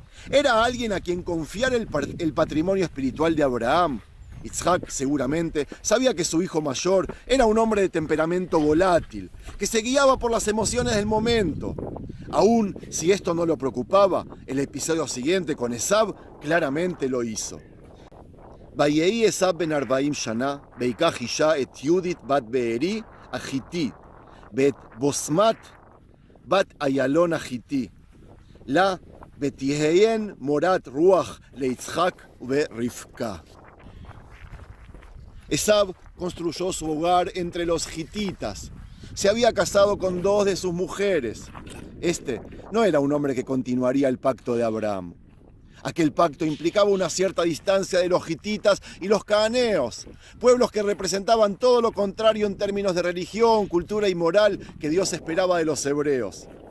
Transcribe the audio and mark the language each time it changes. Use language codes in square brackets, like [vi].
[es] Era alguien a quien confiar el patrimonio espiritual de Abraham. Yitzhak seguramente sabía que su hijo mayor era un hombre de temperamento volátil, que se guiaba por las emociones del momento. Aún si esto no lo preocupaba, el episodio siguiente con Esab claramente lo hizo. [he] ויהי עשיו בן 40 שנה, ויקח אישה את יהודית בת בארי החיתי, ואת בוסמת בת איילון החיתי, לה ותהיין מורת רוח ליצחק ורבקה. [es] Esab construyó su hogar entre los hititas. Se había casado con 2 de sus mujeres. Este no era un hombre que continuaría el pacto de Abraham. Aquel pacto implicaba una cierta distancia de los hititas y los cananeos, pueblos que representaban todo lo contrario en términos de religión, cultura y moral que Dios esperaba de los hebreos.